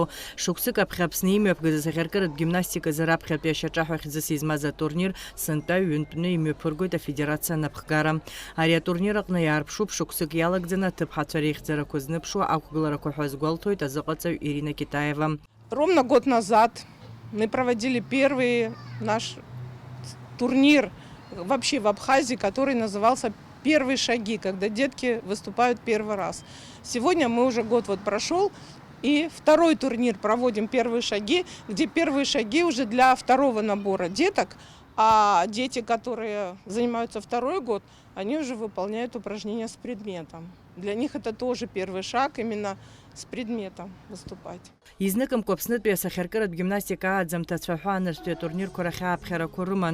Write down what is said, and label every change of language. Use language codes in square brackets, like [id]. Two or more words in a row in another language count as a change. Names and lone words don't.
[ab] Шықәсык аԥхьа Аԥсны имҩаԥгаз асахьаркыратә гимнастиказы раԥхьатәи ашьаҿаҳәа хьӡыс измаз атурнир сынтәа ҩынтәны имҩаԥыргоит афедерациа анапхгара. Ари атурнир аҟны иаарԥшуп шықәсык иалагӡаны аҭыԥҳацәа реихьӡарақәа зныԥшуа ақәгыларақәа ҳәа азгәалҭоит азыҟаҵаҩ Ирина Китаева. [ru] Ровно год назад мы проводили первый наш турнир вообще в Абхазии, который назывался «Первые шаги», когда детки выступают первый раз. Сегодня мы уже год прошел, и второй турнир проводим «Первые шаги», где первые шаги уже для второго набора деток, а дети, которые занимаются второй год, они уже выполняют упражнения с предметом. Для них это тоже первый шаг, именно с предметом выступать. [ab] Изныкымкәа Аԥснытәи асахьаркыратә гимнастика ааӡамҭацәа ҳәааныртәи атурнирқәа рахь ааԥхьарақәа рыман.